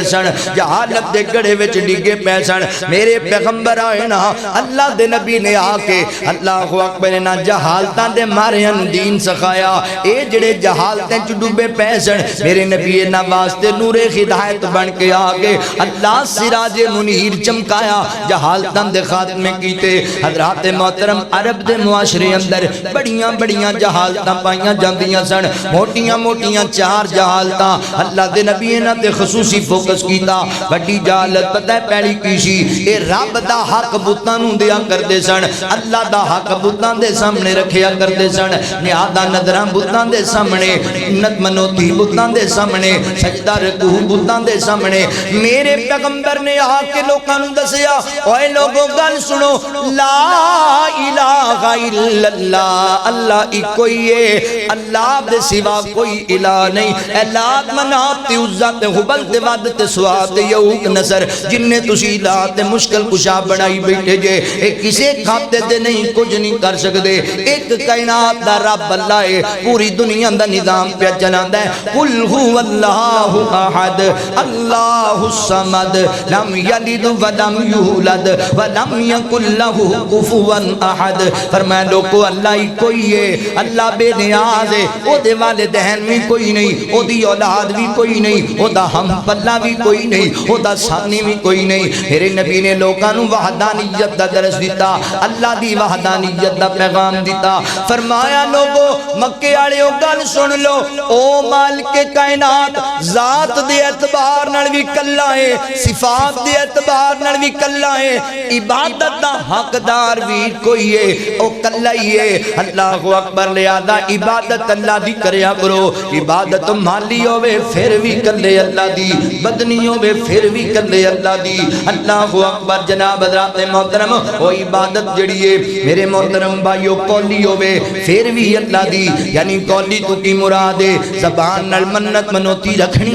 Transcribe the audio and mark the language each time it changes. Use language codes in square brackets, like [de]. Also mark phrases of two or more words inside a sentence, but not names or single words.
[pa] سن جہالت دے گڑے وچ ڈگے پے سن میرے پیغمبر آئے نا اللہ دے نبی نے آ کے [ar] اللہ اکبر [pa] نا جہالتاں دے مارے دین سکھایا اے جڑے جہالتیں چ ڈوبے پے سن میرے نبی نا واسطے نور ہدایت بن کے آگے اللہ سراج منیر چمکایا جہالتاں دے خاتمے کیتے حضرات محترم عرب دے معاشرے اندر بڑیاں بڑیاں جہالتاں پائیاں جاندیاں سن موٹیاں موٹیاں چار جہالتاں اللہ دے نبی نے تے خصوصی فوکس کیتا بڑی جہالت پتہ ہے پہلی کیسی اے رب دا حق بتاں نوں دیا کردے سن اللہ دا حق بتاں دے سامنے رکھیا کردے سن نیادا نظراں بتاں دے سامنے نت منوتی بتاں دے سامنے سجدہ رکوع بتاں دے سامنے میرے پیغمبر نے آ کے لوکاں نوں دسیا اوے لوگو گل سنو لا [ar] الہ الا اللہ [pa] اللہ ایک ہی ہے اللہ دے سوا کوئی الہ نہیں اے لات منات تے عزا تے حبل تے ود تے سوا تے یعوق نصر جن نے تسی الہ تے مشکل کشا بنائی بیٹھے جے اے کسے کھاتے دے نہیں کچھ نہیں کر سکدے ایک کائنات دا رب اللہ ہے پوری دنیا دا نظام پہ چلاندا ہے [ar] قل هو اللہ احد اللہ الصمد لم یلد ولم یولد ولم یکن له کفوا احد [pa] فرمایا لوگو اللہ ہی کوئی ہے اللہ بے نیاز ہے او دے والدین بھی کوئی نہیں او دی اولاد بھی کوئی نہیں او دا ہم پلہ بھی کوئی نہیں او دا ثانی بھی کوئی نہیں میرے نبی نے لوگاں نوں وحدانیت دا درس دیتا اللہ دی وحدانیت دا پیغام دیتا فرمایا لوگو مکے والے گل سن لو او مالک کائنات ذات دے اعتبار نال وی کلا ہے صفات دے اعتبار نال وی کلا ہے عبادت دا حقدار بھی کوئی ہے او کلا ہی ہے [ar] اللہ اکبر [pa] لہذا عبادت اللہ دی کریا کرو عبادت مالی ہوے پھر بھی کلے اللہ دی بدنی ہوے پھر بھی کلے اللہ دی [ar] اللہ اکبر [pa] جناب حضرات محترم او عبادت جڑی ہے میرے محترم بھائیو قولی ہوے پھر بھی اللہ دی یعنی قولی تو کی مراد ہے زبان نال منت منوتی رکھنی ہے